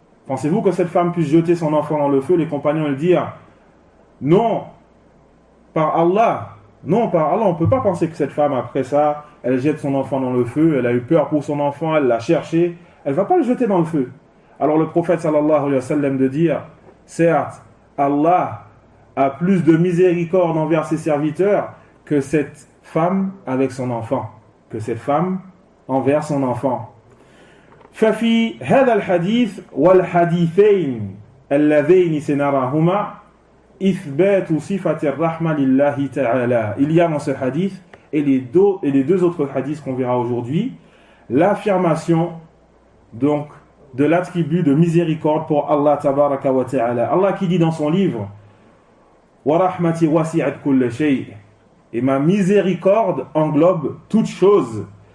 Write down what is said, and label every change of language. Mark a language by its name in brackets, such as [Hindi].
[French] Pensez-vous que cette femme puisse jeter son enfant dans le feu? Les compagnons lui dirent: non, par Allah, on ne peut pas penser que cette femme après ça, elle jette son enfant dans le feu, elle a eu peur pour son enfant, elle l'a cherché, elle ne va pas le jeter dans le feu. Alors le prophète sallallahu alayhi wa sallam de dire: certes, Allah a plus de miséricorde envers ses serviteurs que cette femme avec son enfant, que cette femme envers son enfant. [Arabic] ففي هذا الحديث والحديثين اللذين سنراهما إثبات صفة الرحمة لله تعالى. [French] Il y a dans ce hadith et les deux autres hadiths qu'on verra aujourd'hui l'affirmation donc de l'attribut de miséricorde pour Allah tabaraka wa ta'ala. Allah qui dit dans son livre: [Arabic] wa rahmati wasi'at kull shay, [French] et ma miséricorde englobe toute chose.